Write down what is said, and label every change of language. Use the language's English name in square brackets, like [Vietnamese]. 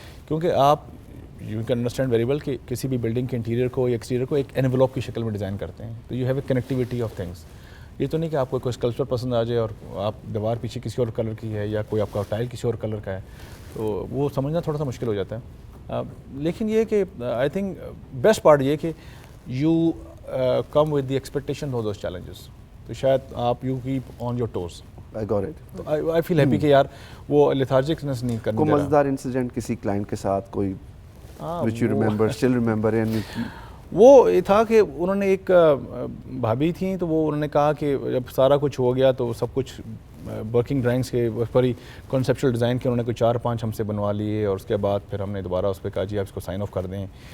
[Urdu] کیونکہ آپ [English] you can understand very well [Urdu] کہ کسی بھی بلڈنگ کے انٹیریئر کو یا ایکسٹیریئر کو ایک انویلوپ کی شکل میں ڈیزائن کرتے ہیں. تو [English] You have a connectivity of things. [Urdu] یہ تو نہیں کہ آپ کو کوئی اسکلپچر پسند آ جائے اور آپ دیوار پیچھے کسی اور کلر کی ہے, یا کوئی آپ کا ٹائل کسی اور کلر کا ہے, تو وہ سمجھنا تھوڑا سا مشکل ہو جاتا ہے. لیکن یہ کہ آئی تھنک بیسٹ پارٹ یہ کہ [English] you come with the expectation of those challenges. [Urdu] تو شاید آپ [English] you keep on your toes. I got it. [Urdu] تو [English] I feel happy [Urdu] کہ یار وہ lethargicness نہیں کرنے کوئی دے رہا. مزیدار انسیڈنٹ کسی کلائنٹ کے ساتھ کوئی [English] which you remember, still remember and [Urdu] وہ یہ تھا کہ انہوں نے ایک بھابھی تھیں تو وہ انہوں نے کہا کہ جب سارا کچھ ہو گیا تو سب کچھ ورکنگ ڈرائنگس کے اس پر ہی کنسیپچل ڈیزائن کے انہوں نے کوئی 4-5 ہم سے بنوا لیے اور اس کے بعد پھر ہم نے دوبارہ اس پہ کہا جی آپ اس کو سائن آف کر دیں.